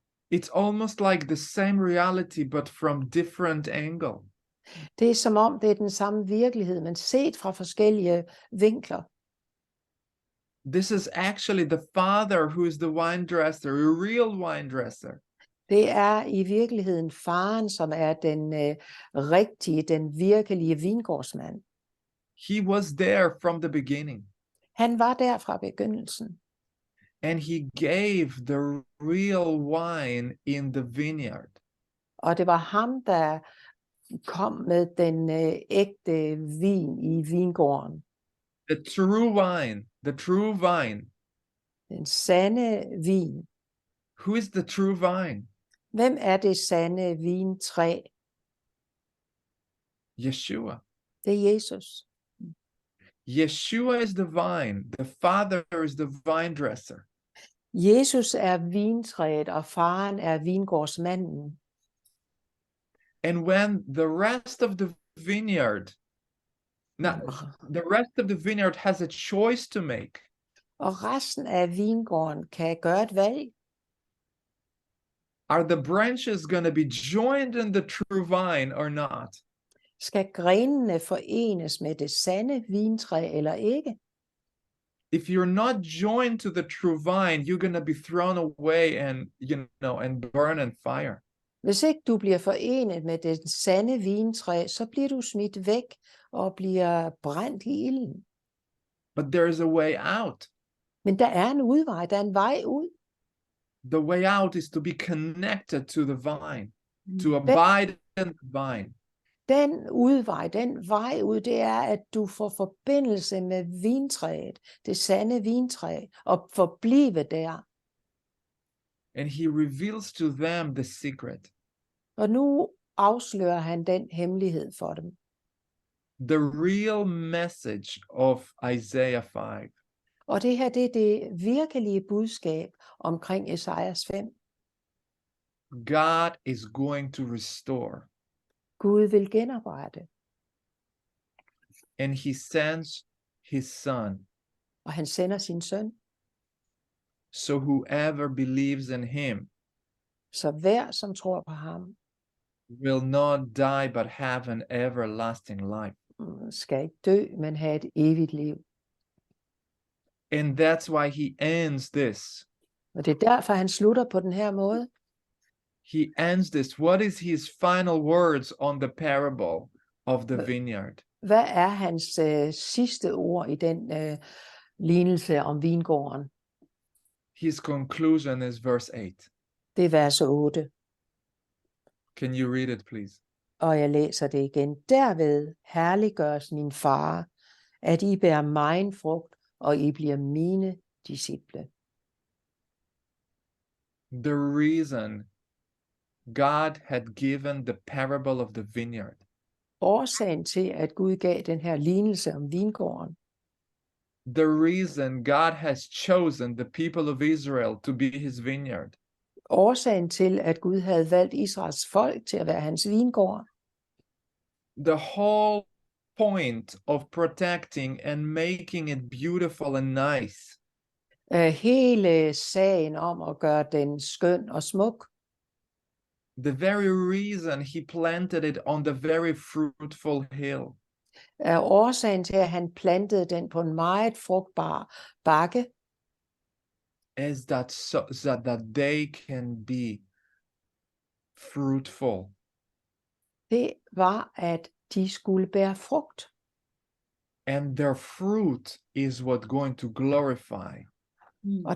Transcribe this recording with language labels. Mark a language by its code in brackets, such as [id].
[en] It's almost like the same reality, but from different angle. [da] Det er som om, det er den samme virkelighed, men set fra forskellige vinkler. [en] This is actually the Father who is the wine dresser, a real wine dresser. [da] Det er i virkeligheden faren, som er den rigtige, den virkelige vingårdsmand. [en] He was there from the beginning. [da] Han var der fra begyndelsen. [en] And he gave the real wine in the vineyard. [da] Og det var ham, der kom med den ægte vin i vingården. [en] The true wine, the true vine. [da] Den sande vin. [en] Who is the true vine? [da] Hvem er det sande vintræ? [en] Yeshua. [da] Det er Jesus. [en] Yeshua is the vine. The Father is the vine dresser. [da] Jesus er vintræet, og faren er vingårdsmanden. [en] And when the rest of the vineyard, the rest of the vineyard has a choice to make. [da] Og resten af vingården kan gøre et valg. [en] Are the branches going to be joined in the true vine or not? [da] Skal grenene forenes med det sande vintræ eller ikke? [en] if you're not joined to the true vine, you're going to be thrown away and, and burn in fire. [da] Hvis ikke du bliver forenet med den sande vintræ, så bliver du smidt væk og bliver brændt i ilden. [en] But there is a way out. [da] Men der er en udvej, der er en vej ud. [en] The way out is to be connected to the vine, to abide in the vine. [da] Den udvej, den vej ud, det er, at du får forbindelse med vintræet, det sande vintræ, og forblive der. [en] And he reveals to them the secret. [da] Og nu afslører han den hemmelighed for dem. [en] The real message of Isaiah 5. [da] Og det her, det er det virkelige budskab omkring Esajas 5. [en] God is going to restore. [da] Gud vil genoprette, [en] And he sends his son. [da] og han sender sin søn. [en] So whoever believes in him [da] Så hver, som tror på ham, [en] will not die but have an everlasting life. [da] skal ikke dø, men have et evigt liv. [en] And that's why he ends this. [da] Og det er derfor, han slutter på den her måde. [en] He ends this. What is his final words on the parable of the vineyard? [da] Hvad er hans sidste ord i den lignelse om vingården? [en] His conclusion is verse 8. [da] Det er vers 8, [en] Can you read it, please? [da] og jeg læser det igen. Derved herliggøres min far, at I bærer megen frugt, og I bliver mine disciple. [en] The reason God had given the parable of the vineyard [da] Årsagen til, at Gud gav den her lignelse om vingården, [en] the reason God has chosen the people of Israel to be his vineyard [da] årsagen til, at Gud havde valgt Israels folk til at være hans vingård, [en] the whole point of protecting and making it beautiful and nice [da] hele sagen om at gøre den skøn og smuk, [en] the very reason he planted it on the very fruitful hill [da] er årsagen til, at han plantede den på en meget frugtbar bakke, [en] is that so that they can be fruitful. [da] det var, at de skulle bære frugt. [en] And their fruit is what going to glorify [da] Og